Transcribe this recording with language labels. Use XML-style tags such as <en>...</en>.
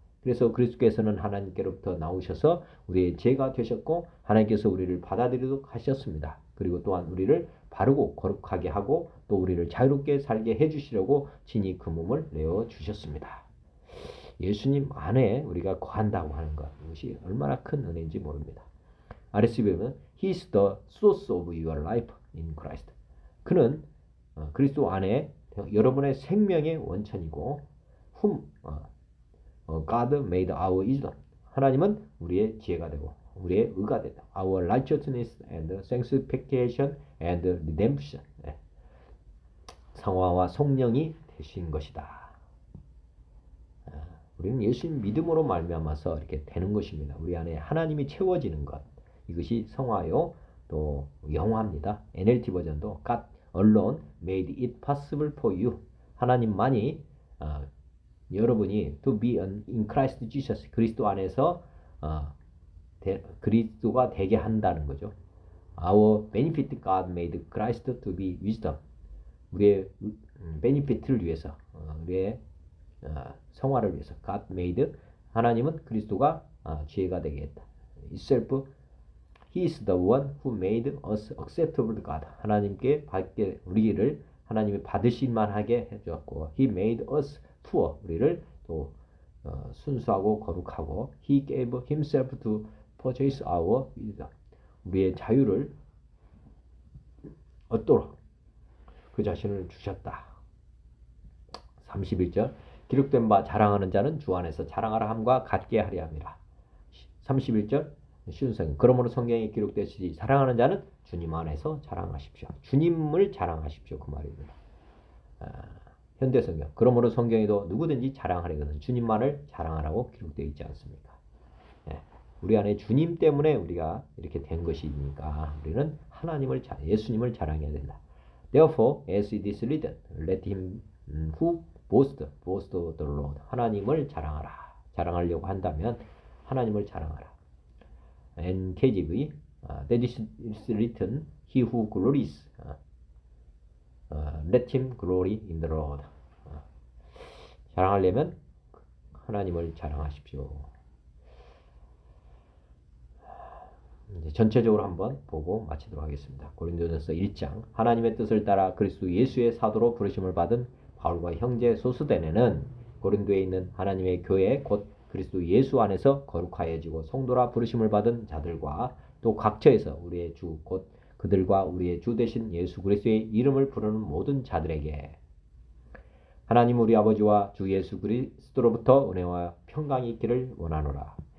<ko>그래서 그리스도께서는 하나님께로부터 나오셔서 우리의 죄가 되셨고 하나님께서 우리를 받아들이도록 하셨습니다. 그리고 또한 우리를 바르고 거룩하게 하고 또 우리를 자유롭게 살게 해주시려고 친히 그 몸을 내어주셨습니다. 예수님 안에 우리가 거한다고 하는 것 이것이 얼마나 큰 은혜인지 모릅니다.</ko> <en>RSV는 He is the source of your life in Christ.</en> <ko>그는 그리스도 안에 여러분의 생명의 원천이고</ko> <en>whom God made our wisdom.</en> <ko>하나님은 우리의 지혜가 되고 우리의 의가 되다.</ko> <en>Our righteousness and sanctification and redemption.</en> <ko>성화와 성령이 되신 것이다. 우리는 예수님 믿음으로 말미암아서 이렇게 되는 것입니다. 우리 안에 하나님이 채워지는 것. 이것이 성화요 또 영화입니다.</ko> <en>NLT 버전도 God alone made it possible for you.</en> <ko>하나님만이 여러분이</ko> <en>to be in Christ Jesus</en> <ko>그리스도 안에서 그리스도가 되게 한다는 거죠.</ko> <en>Our benefit God made Christ to be wisdom.</en> <ko>우리의 베니피트를 위해서 우리의 성화를 위해서</ko> <en>God made</en> <ko>하나님은 그리스도가 지혜가 되게 했다.</ko> <en>Itself He is the one who made us acceptable to God.</en> <ko>하나님께 받게 우리를 하나님이 받으실 만하게 해주었고</ko> <en>He made us pure.</en> <ko>우리를 또 순수하고 거룩하고</ko> <en>He gave Himself to purchase our freedom.</en> <ko>우리의 자유를 얻도록 그 자신을 주셨다. 31절 기록된 바 자랑하는 자는 주 안에서 자랑하라 함과 같게 하려 함이라. 31절 쉬운성 그러므로 성경에 기록되시지 사랑하는 자는 주님 안에서 자랑하십시오. 주님을 자랑하십시오. 그 말입니다. 현대성경 그러므로 성경에도 누구든지 자랑하려거든 주님만을 자랑하라고 기록되어 있지 않습니까? 우리 안에 주님 때문에 우리가 이렇게 된 것이니까 우리는 하나님을 예수님을 자랑해야 된다.</ko> <en>Therefore, as it is written, let him who boast of the Lord.</en> <ko>하나님을 자랑하라. 자랑하려고 한다면 하나님을 자랑하라.</ko> <en>NKJV, that is written, he who glories, let him glory in the Lord.</en> <ko>자랑하려면 하나님을 자랑하십시오. 이제 전체적으로 한번 보고 마치도록 하겠습니다. 고린도전서 1장 하나님의 뜻을 따라 그리스도 예수의 사도로 부르심을 받은 바울과 형제 소스데네는 고린도에 있는 하나님의 교회 곧 그리스도 예수 안에서 거룩하여지고 성도라 부르심을 받은 자들과 또 각처에서 우리의 주 곧 그들과 우리의 주 되신 예수 그리스도의 이름을 부르는 모든 자들에게 하나님 우리 아버지와 주 예수 그리스도로부터 은혜와 평강이 있기를 원하노라.</ko>